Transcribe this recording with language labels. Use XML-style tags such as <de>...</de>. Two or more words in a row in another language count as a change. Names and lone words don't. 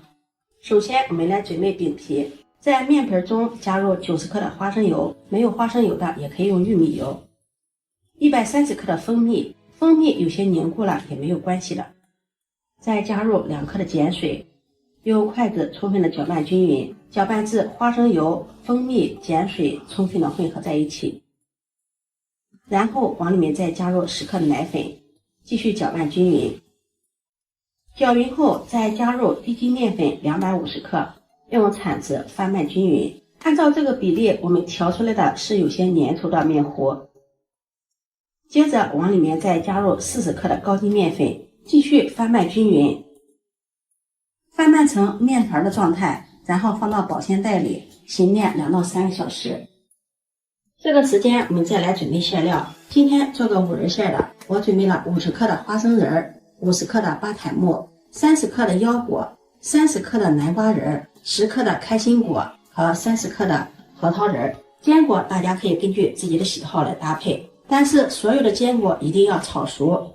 <zh>首先我們來準備餅皮，在面盆中加入90克的花生油，沒有花生油的也可以用玉米油，130克的蜂蜜，蜂蜜有些凝固了也沒有關係的。再加入2克的鹼水，用筷子充分的攪拌均匀，攪拌至花生油、蜂蜜、鹼水充分的混合在一起。然後往裡面再加入10克的奶粉，繼續攪拌均匀。攪勻後再加入低筋麵粉250克，用鏟子翻拌均匀。按照這個比例，我們調出來的是有些粘稠的麵糊。接着往裡面再加入40克的高筋面粉，繼續翻拌均匀，翻拌成面團的狀態，然後放到保鮮袋裡醒練2到3個小時。這個時間我們再來準備餡料。今天做個5仁餡的，我準備了50克的花生仁，50克的巴坦木，30克的腰果，30克的南瓜仁，10克的開心果和30克的核桃仁。堅果大家可以根據自己的喜好來搭配，但是所有的堅果一定要炒熟。</zh>